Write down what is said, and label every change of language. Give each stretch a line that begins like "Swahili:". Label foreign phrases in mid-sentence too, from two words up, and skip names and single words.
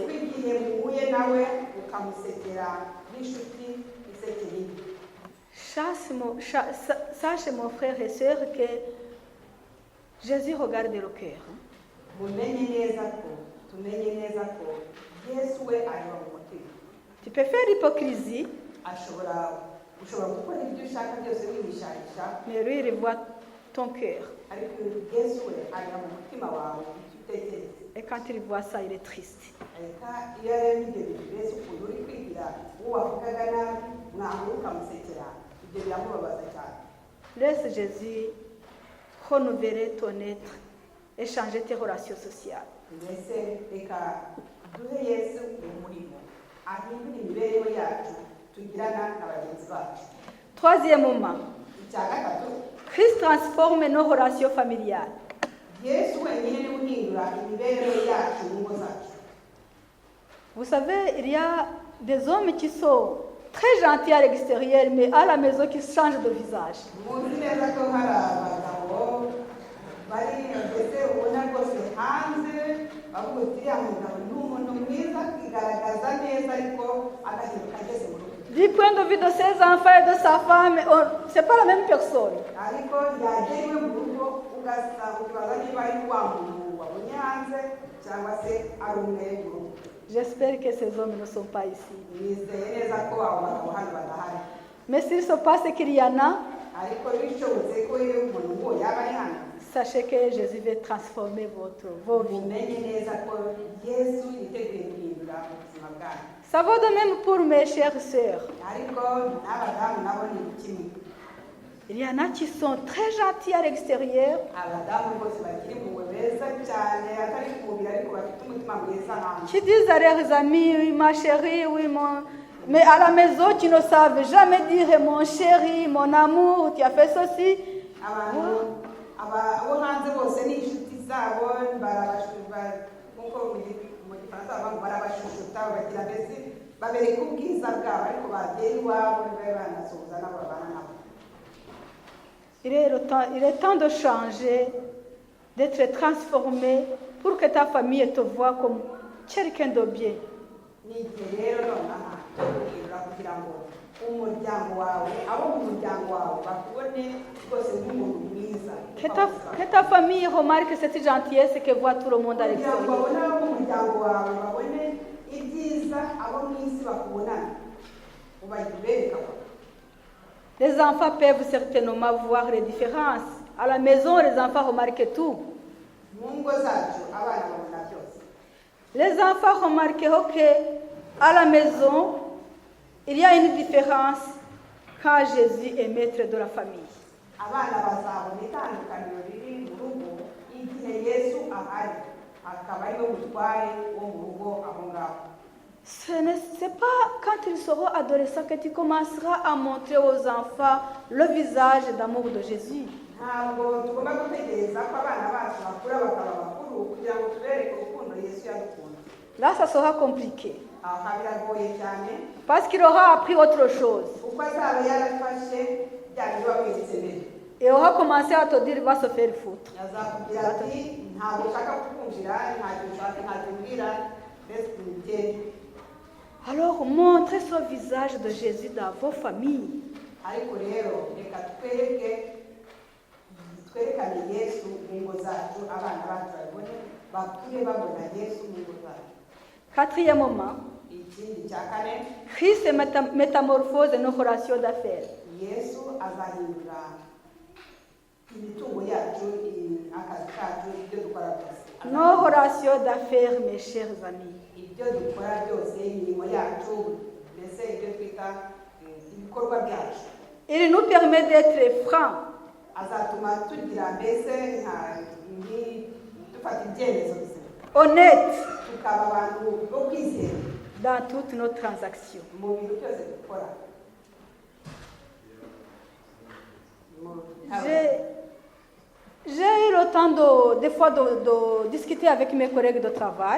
Kinyarwanda: igihe muhuye nawe ukamusekera n'inshuti isekeye.
French: Sache, mon frère et soeur, que Jésus regarde le cœur.
Kinyarwanda: tumenye neza ko yesu we areba mu mutima.
French: Tu peux faire l'hypocrisie,
Kinyarwanda: ushobora gukora ibyo ushaka byose wihishahisha,
French: mais lui, il voit ton cœur.
Kinyarwanda: ariko yesu we areba mu mutima wawe icyo utekereze.
French: Et quand il voit ça, il est triste.
Kinyarwanda: Reka iyo rero ibyo bintu mbese ukuntu uri kwigira uwo wavugaga nabi mwahura ukamusekera ibyo biramubabaza cyane.
French: Laisse Jésus renouveler ton être et changer tes relations sociales.
Kinyarwanda: Mbese reka duhe Yesu umurimo ahindure imibereho yacu tugirana na bagenzi bacu.
French: Troisièmement,
Kinyarwanda: Icya gatatu,
French: Christ transforme nos relations familiales.
Kinyarwanda: Yesu wenyine niwe uhindura imibereho yacu mu ngo zacu.
French: Vous savez, il y a des hommes qui sont très gentils à l'extérieur, mais à la maison qui changent de visage.
Kinyarwanda: Muzi neza ko hari abagabo bari mbese ubona rwose hanze bavuga uti uriya mugabo ni umuntu mwiza akigaragaza neza ariko agahinduka ageze mu rugo.
French: Du point de vue de ses enfants et de sa femme, c'est pas la même personne.
Kinyarwanda: Ariko yagera iwe mu rugo ukibaza niba ari wa muntu wabonye hanze cyangwa se ari umwe mu rugo.
French: J'espère que ces hommes ne sont pas ici.
Kinyarwanda: Nizeye neza ko abo bagabo hano badahari.
French: Mais s'il se passe qu'il y en a,
Kinyarwanda: Ariko bishobotse ko iyo umuntu ngo yaba ari hano,
French: sachez que Jésus veut transformer vos vies.
Kinyarwanda: mumenye neza ko Yesu yiteguye guhindura ubuzima bwanyu.
French: Ça vaut de même pour mes chères sœurs.
Kinyarwanda: Ariko n'abadamu nabo ni kimwe.
French: Il y en a qui sont très gentils à l'extérieur,
Kinyarwanda: Abadamu bose bakiri mu beza cyane atari ku mubiri ariko bafite umutima mwiza hanze.
French: qui disent à leurs amis, oui, ma chérie, oui, mon... Mais à la maison, qui ne savent jamais dire, mon chéri, mon amour, tu as fait ceci.
Kinyarwanda: Abo hanze bose ni inshuti zabo nkuko mu gifaransa bavuga barabashushuta bagira mbese babereka ubwiza bwabo ariko bagera iwabo babe banasuhuza nabo babana nabo.
French: Il est temps de changer, d'être transformé pour que ta famille te voie comme quelqu'un de bien.
Kinyarwanda: Ni igihe rero nonaha cyo guhindura kugira ngo umuryango wawe abo mu muryango wawe bakubone rwose nk'umuntu mwiza.
French: Que ta famille remarque cette gentillesse que voit tout le monde à
Kinyarwanda: Kugira ngo
French: l'extérieur.
Kinyarwanda: babone abo mu muryango wawe babone ibyiza abo mu isi bakubonana ubabereka.
French: Les enfants peuvent certainement voir les différences. À la maison, les enfants remarquent tout.
Kinyarwanda: Mu ngo zacu abana babona byose.
French: Les enfants remarqueront qu'à la maison, il y a une différence quand Jésus est maître de la famille.
Kinyarwanda: Abana bazabona itandukaniro riri mu rugo igihe Yesu ahari akaba ari we mutware wo mu rugo aho ngaho.
French: Ce n'est pas quand ils seront adolescents que tu commenceras à montrer aux enfants le visage d'amour de Jésus.
Kinyarwanda: Ntabwo tugomba gutegereza ko abana bacu bakura bakaba bakuru kugira ngo tubereke urukundo Yesu yadukunda.
French: Là, ça sera compliqué.
Kinyarwanda: Aha biragoye cyane
French: Parce qu'il aura appris autre chose.
Kinyarwanda: kuko azaba yarafashe bya bintu wamweretse mbere.
French: Et aura commencé à te dire, il va se faire foutre.
Kinyarwanda: Yazakubwira ati ntabwo ushaka kukumvira ntacyo ushaka ntacyo umbwira mbese ntugende.
French: Alors, montrez ce visage de Jésus dans vos familles.
Kinyarwanda: Ariko rero reka twerekane Yesu mu ngo zacu abana bacu babone bakure babona Yesu mu ngo zacu.
French: Quatrièmement,
Kinyarwanda: Ikindi cya kane,
French: Christ métamorphose nos relations d'affaires.
Kinyarwanda: Yesu azahindura imitungo yacu akazi kacu ibyo dukora byose.
French: Nos relations d'affaires, mes chers amis.
Kinyarwanda: Ibyo dukora byose imirimo yacu mbese ibyo twita ibikorwa byacu.
French: Il nous permet d'être francs,
Kinyarwanda: Azatuma tugira mbese dufata ibyemezo bizima
French: honnêtes
Kinyarwanda: tukaba abantu bo kwizera
French: dans toutes nos transactions.
Kinyarwanda: mu bintu byose dukora.
French: J'ai eu le temps des fois de discuter avec mes collègues de travail.